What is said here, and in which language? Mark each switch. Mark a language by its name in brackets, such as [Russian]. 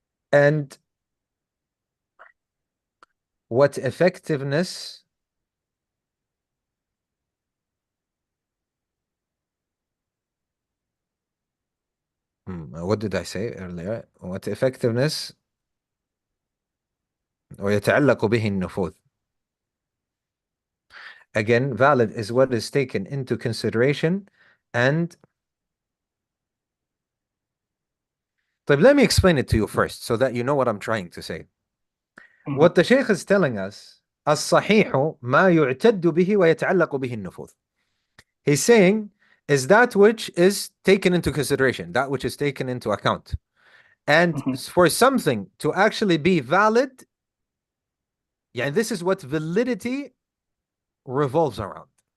[English] And what effectiveness what did I say earlier? What effectiveness [Arabic] ويتعلق به النفوذ. [English] Again, valid is what is taken into consideration and طيب, let me explain it to you first so that you know what I'm trying to say. What the Sheikh is telling us, [Arabic] الصحيح ما يعتد به ويتعلق به النفوذ. [English] He's saying is that which is taken into consideration, that which is taken into account. And for something to actually be valid, yeah, this is what validity revolves around.